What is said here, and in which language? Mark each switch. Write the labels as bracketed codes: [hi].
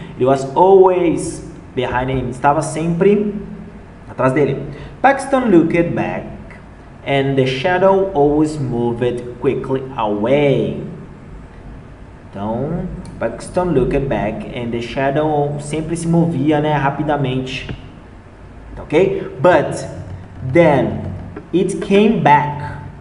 [en] It was always behind him. [pt] Estava sempre atrás dele. [en] Paxton looked back, and the shadow always moved quickly away. [pt] Então, [en] Paxton looked back, and the shadow [pt] sempre se movia, né? Rapidamente. Ok? [en] But then it came back.